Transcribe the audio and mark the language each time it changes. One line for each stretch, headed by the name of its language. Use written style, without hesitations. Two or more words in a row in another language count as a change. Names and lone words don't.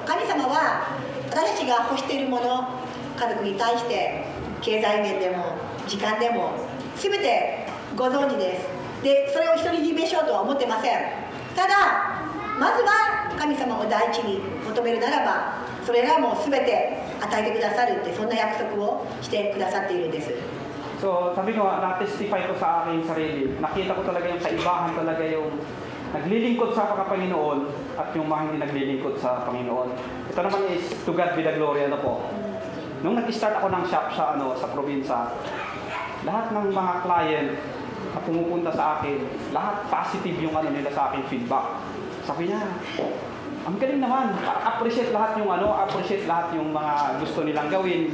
Japanese: 神様は私たちが欲しているもの、家族に対して経済面でも時間でも全てご存知です。でそれを独り占めしようとは思ってません。ただまずは神様を第一に求めるならばそれらも全て与えてくださるって、そんな約束をしてくださっているんです。
Filipino: So, sabi ko nga, na-testify ko sa aking sarili. Nakita ko talaga yung kaibahan talaga yung naglilingkod sa Panginoon at yung mga hindi naglilingkod sa Panginoon. Ito naman
English: is to God be the glory,
Filipino: ano po. Nung nag-start ako ng shop sa probinsya, lahat ng mga client na pumupunta sa akin, lahat positive yung nila sa aking feedback. Sabi niya, ang galing naman, appreciate lahat yung appreciate lahat yung mga gusto nilang gawin.